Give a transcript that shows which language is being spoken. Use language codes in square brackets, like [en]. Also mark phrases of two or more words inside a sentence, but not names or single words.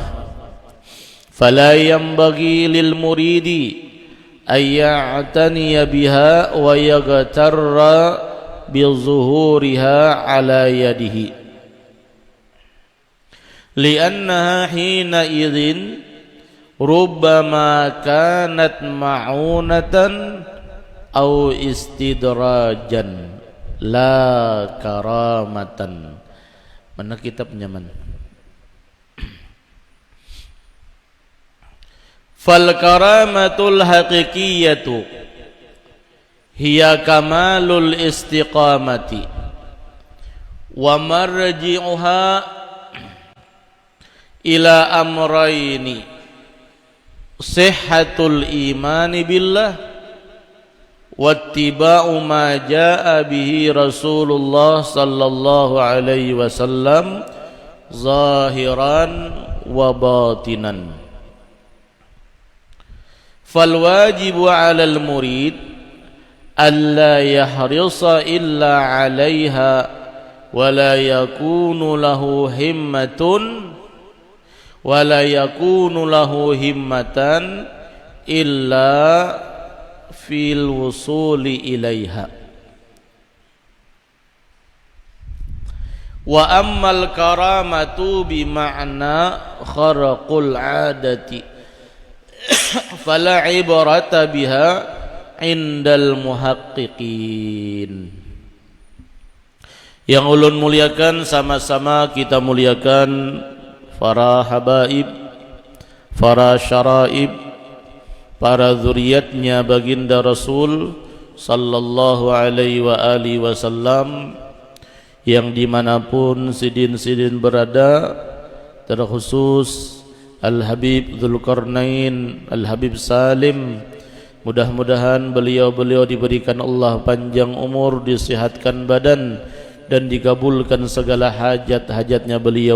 [ar] فلا ينبغي للمريد أن يعتني بها ويغتر بظهورها على يده، لأنها حينئذ ربما كانت معونة أو استدراجا لا كرامة. [bjn] Mana kitabnya man? [ar] فالكرامة الحقيقية هي كمال الاستقامة ومرجعها إلى أمرين: صحة الإيمان بالله واتباع ما جاء به رسول الله صلى الله عليه وسلم ظاهرا وباطنا. فالواجب على المريد ألا يحرص إلا عليها ولا يكون له همة ولا يكون له همة إلا في الوصول إليها. وأما الكرامة بمعنى خرق العادة فلا عبرة بها عند المحققين. [bjn] Yang ulun muliakan, sama-sama kita muliakan para habaib, para syaraib, para zuriatnya baginda Rasul [ar] صلى الله عليه وعلى آله وسلم [bjn] yang dimanapun sidin-sidin berada, terkhusus Al-Habib Dzulqarnain, Al-Habib Salim. Mudah-mudahan beliau diberikan Allah panjang umur, disihatkan badan, dan dikabulkan segala hajat-hajatnya beliau.